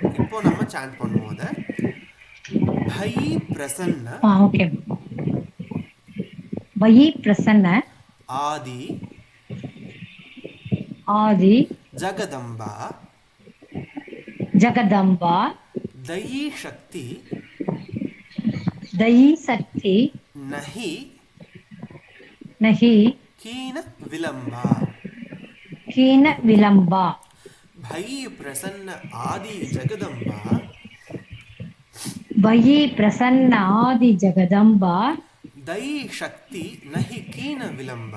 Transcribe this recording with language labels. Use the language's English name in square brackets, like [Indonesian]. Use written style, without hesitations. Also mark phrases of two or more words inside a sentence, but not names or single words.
[Tamil] இப்போ நம்ம சாண்ட் பண்ணுவோம் அதை. [Awadhi] भई प्रसन्न ஓகே, भई प्रसन्न ஆதி ஆதி ஜகதம்பா ஜகதம்பா दयी शक्ति नहीं कीन विलंबा भई प्रसन्न आदि जगदम्बा दयी शक्ति नहीं कीन विलंबा,